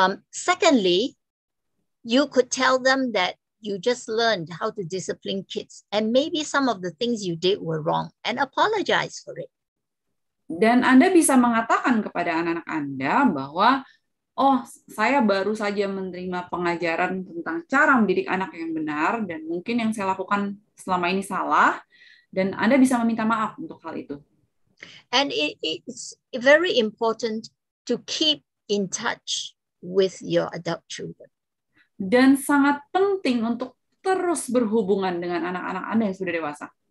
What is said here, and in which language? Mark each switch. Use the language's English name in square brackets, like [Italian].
[English] Secondly, you could tell them that you just learned how to discipline kids, and maybe some of the things you did were wrong, and apologize for it. [Indonesian] Dan Anda bisa mengatakan kepada anak-anak Anda bahwa, oh, saya baru saja menerima pengajaran tentang cara mendidik anak yang benar, dan mungkin yang saya lakukan selama ini salah, dan Anda bisa meminta maaf untuk hal itu. [English] And it's very important to keep in touch with your adult children. [Indonesian] Dan sangat penting untuk terus berhubungan dengan anak-anak Anda yang sudah dewasa.